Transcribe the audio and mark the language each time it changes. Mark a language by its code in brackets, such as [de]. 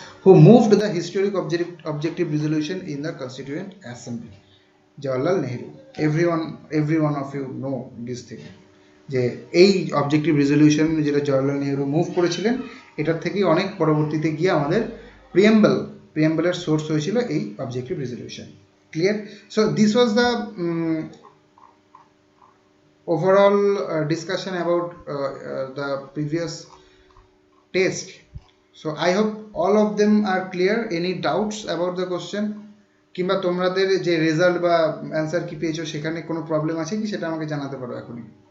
[en] Who moved the historic objective resolution in the Constituent Assembly? Jawaharlal Nehru. Every one of you know this thing, [bn] যে এই objective resolution যেটা Jawaharlal Nehru move করেছিলেন, এটার থেকেই অনেক পরবর্তীতে গিয়ে আমাদের প্রিয়াম্বলের সোর্স হয়েছিল এই objective resolution. [en] Clear? So this was the overall discussion about the previous test. So I hope all of them are clear. Any doubts about the question? [bn] কিংবা তোমাদের যে রেজাল্ট বা অ্যান্সার কি পেয়েছো সেখানে কোনো প্রবলেম আছে কি, সেটা আমাকে জানাতে পারো এখনই।